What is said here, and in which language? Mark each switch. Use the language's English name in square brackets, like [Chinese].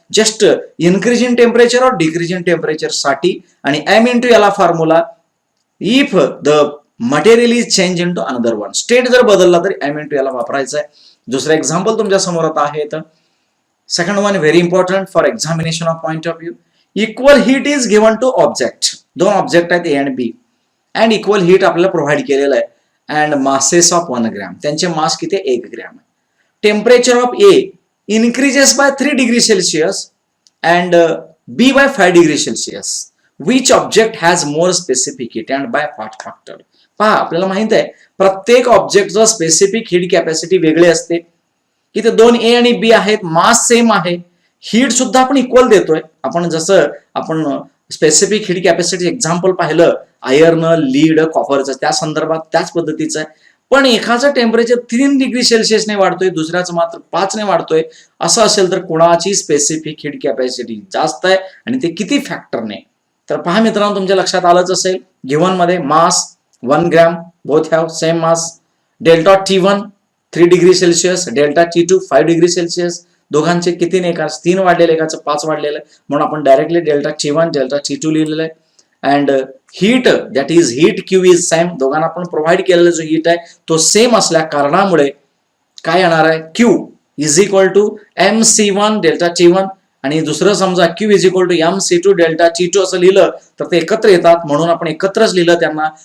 [English] Just increase in temperature और decrease in temperature साठी. [Marathi] आणि m इंटू याला formula [English] if the material is change into another one, [Marathi] state जर बदलला तरी m इंटू याला वापरायचा आहे. दुसरं एक्झाम्पल तुमच्या समोर आता आहे. [English] तर second one very important for examination of point of view. Equal heat is given to object. [Marathi] दोन ऑब्जेक्ट आहेत [English] A and B and equal heat [Marathi] आपल्याला प्रोव्हाइड केलेलं आहे [English] and masses of 1 gram. [Marathi] त्यांचे मास किती आहे? 1 gram. [English] Temperature of A increases by 3 degree Celsius and B by 5 degree Celsius. Which object has more specific heat and by what factor? [Marathi] पहा आपल्याला माहित आहे प्रत्येक ऑब्जेक्टचं स्पेसिफिक हीट कॅपॅसिटी वेगळी असते. इथे दोन ए आणि बी आहेत, मास सेम आहे, हीट सुद्धा आपण इक्वल देतोय. आपण जसं आपण स्पेसिफिक हीट कॅपॅसिटी एक्झाम्पल पाहिलं आयर्न, लीड, कॉपरचं, त्या संदर्भात त्याच पद्धतीचं आहे. पण एकाचं टेम्परेचर 3 डिग्री सेल्सिअसने वाढतोय, दुसऱ्याचं मात्र 5 ने वाढतोय. असं असेल तर कोणाची स्पेसिफिक हीट कॅपॅसिटी जास्त आहे आणि ते किती फॅक्टरने? तर पहा मित्रांनो, तुमच्या लक्षात आलंच असेल, गिव्हन मध्ये मास 1 gram, [English] Both have same mass. [Marathi] Delta T1 3 degree Celsius, delta T2 5 degree Celsius. दोघांचे किती ने? एकाच 3 वाढलेले, एकाचं 5 वाढलेलं आहे, म्हणून आपण directly delta T1 delta T2 लिहिलेलं आहे. [English] And heat that is heat Q is same. [Marathi] दोघांना आपण प्रोव्हाइड केलेला जो हीट आहे तो सेम असल्या कारणामुळे काय येणार आहे? Q is equal to MC1 delta T1 आणि दुसरं समजा Q is equal to MC2 delta T2 असं लिहिलं तर ते एकत्र येतात, म्हणून आपण एकत्रच लिहिलं त्यांना.